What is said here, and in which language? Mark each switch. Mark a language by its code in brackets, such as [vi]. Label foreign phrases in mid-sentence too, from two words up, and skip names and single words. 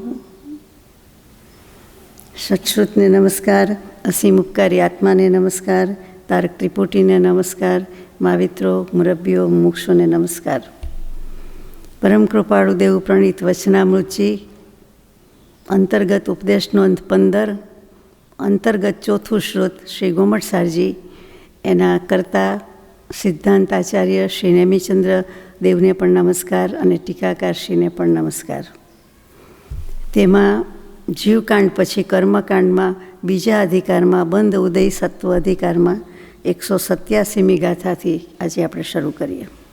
[gu] સત્શ્રુતને નમસ્કાર, અસીમ ઉપકારી આત્માને નમસ્કાર, તારક ત્રિપુટીને નમસ્કાર, માવિત્રો, મુરબ્બીઓ, મુમુક્ષુને નમસ્કાર। પરમ કૃપાળુ દેવ પ્રણીત વચનામૃતજી અંતર્ગત ઉપદેશ નોંધ 15 અંતર્ગત चौथું શ્રોત શ્રી ગોમટસારજી, એના કરતા સિદ્ધાંતાચાર્ય શ્રી નેમિચંદ્ર દેવને પણ નમસ્કાર અને ટીકાકારશ્રીને પણ નમસ્કાર। તેમાં જીવકાંડ પછી કર્મકાંડમાં બીજા અધિકારમાં બંધ ઉદય સત્વ અધિકારમાં 187મી ગાથાથી આજે આપણે શરૂ કરીએ।